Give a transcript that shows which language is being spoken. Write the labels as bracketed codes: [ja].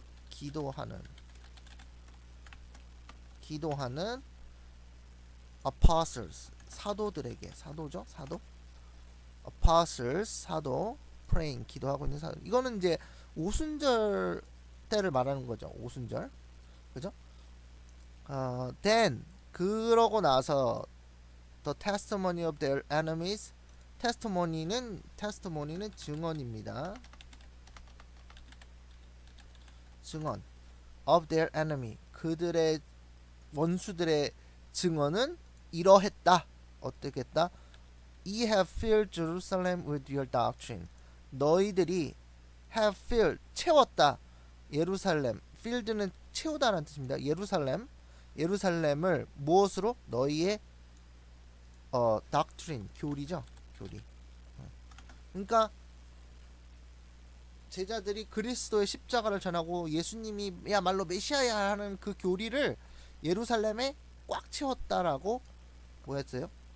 [ko] 기도하는 apostles. 사도들에게. 사도죠? 사도? apostles. 사도. praying. 기도하고 있는 사도. 이거는 이제 오순절 때를 말하는 거죠. 오순절. 그죠? [en] then [ko] 그러고 나서 [en] the testimony of their enemies. [ko] testimony는 증언입니다. [en] 증언 of their enemy. [ko] 그들의 원수들의 증언은 이러했다. 어떻게 했다? [en] Ye have filled Jerusalem with your doctrine. [ko] 너희들이 [en] have filled [ko] 채웠다. 예루살렘. filled는 채우다라는 뜻입니다. 예루살렘을 무엇으로? 너희의 doctrine. 교리죠. 교리. 그러니까 제자들이 그리스도의 십자가를 전하고 예수님이야말로 메시아야 하는 그 교리를 예루살렘에 꽉 채웠다라고 뭐였어요?